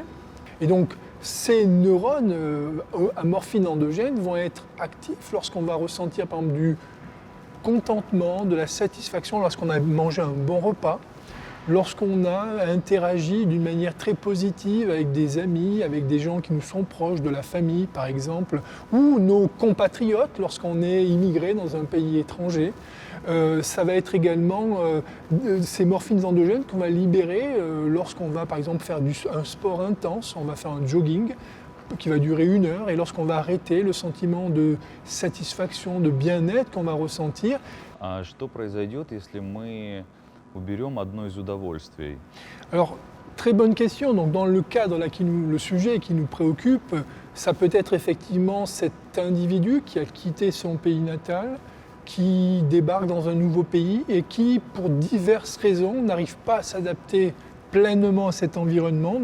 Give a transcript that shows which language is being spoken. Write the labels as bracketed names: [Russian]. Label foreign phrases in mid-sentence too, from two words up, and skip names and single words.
[French] Et donc ces neurones à morphines endogènes vont être actifs lorsqu'on va ressentir par exemple du contentement, de la satisfaction, lorsqu'on a mangé un bon repas, lorsqu'on a interagi d'une manière très positive avec des amis, avec des gens qui nous sont proches, de la famille par exemple, ou nos compatriotes lorsqu'on est immigré dans un pays étranger. Ça va être également ces morphines endogènes qu'on va libérer lorsqu'on va par exemple faire un sport intense, on va faire un jogging qui va durer 1 heure, et lorsqu'on va arrêter, le sentiment de satisfaction, de bien-être qu'on va ressentir. [Russian] А что произойдет, если мы уберем одно из удовольствий? [French] Alors, très bonne question. Donc, dans le cadre, là, le sujet qui nous préoccupe, ça peut être effectivement cet individu qui a quitté son pays natal, qui débarque dans un nouveau pays et qui, pour diverses raisons, n'arrive pas à s'adapter pleinement à cet environnement.